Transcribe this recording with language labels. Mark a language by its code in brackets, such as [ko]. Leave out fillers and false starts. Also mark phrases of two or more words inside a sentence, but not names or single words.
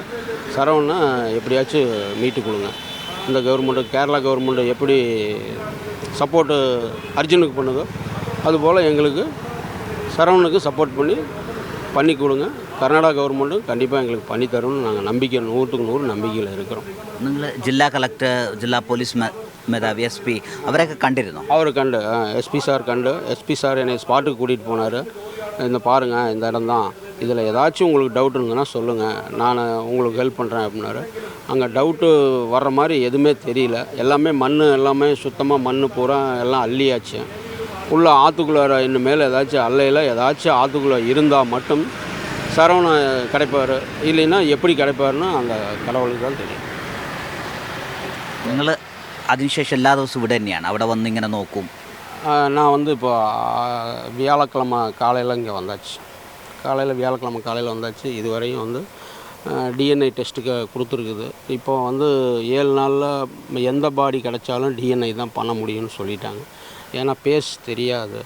[ta] சரவணனை எப்படியாச்சும் மீட்டு கொடுங்க. இந்த கவர்மெண்ட்டு கேரளா கவர்மெண்ட்டு எப்படி சப்போர்ட்டு அர்ஜுனுக்கு பண்ணுதோ அதுபோல் எங்களுக்கு சரவணனுக்கு சப்போர்ட் பண்ணி கொடுங்க. கர்நாடகா கவர்மெண்ட்டும் கண்டிப்பாக எங்களுக்கு பண்ணித்தரும்னு நாங்கள் நம்பிக்கை 100க்கு 100 நம்பிக்கையில் இருக்கிறோம். [ml] നിങ്ങൾ ജില്ലാ കളക്ടർ, ജില്ലാ പോലീസ് മേധാവി, SP അവരൊക്കെ കണ്ടിരുന്നു? [ta] அவர் கண்டு எஸ்பி சார் என்னை ஸ்பாட்டுக்கு கூட்டிகிட்டு போனார். இந்த பாருங்கள், இந்த இடம் தான், இதில் ஏதாச்சும் உங்களுக்கு டவுட் இருந்ததுன்னா சொல்லுங்கள், நான் உங்களுக்கு ஹெல்ப் பண்ணுறேன் அப்படின்னாரு. அங்கே டவுட்டு வர்ற மாதிரி எதுவுமே தெரியல. எல்லாமே எல்லாமே சுத்தமாக மண் பூரா எல்லாம் அள்ளியாச்சு. உள்ள ஆற்றுக்குள்ளார இன்னும் மேலே ஏதாச்சும் ஆற்றுக்குள்ளே இருந்தால் மட்டும் சரவணன் கிடைப்பார். இல்லைன்னா எப்படி கிடைப்பாருன்னு அந்த கடவுளுக்கு தான் தெரியும். [ml] നിങ്ങൾ അതിനുശേഷം എല്ലാ ദിവസവും ഇവിടെ തന്നെയാണ്, അവിടെ വന്നിങ്ങനെ നോക്കും? [ta] நான் வந்து இப்போ வியாழக்கிழமை காலையில் இங்கே வந்தாச்சு. வியாழக்கிழமை காலையில் வந்தாச்சு. இதுவரையும் வந்து [en] DNA test [ta] கொடுத்துருக்குது. இப்போ வந்து 7 நாளில் எந்த பாடி கிடைச்சாலும் டிஎன்ஐ தான் பண்ண முடியும்னு சொல்லிட்டாங்க. ஏன்னா பேஸ் தெரியாது.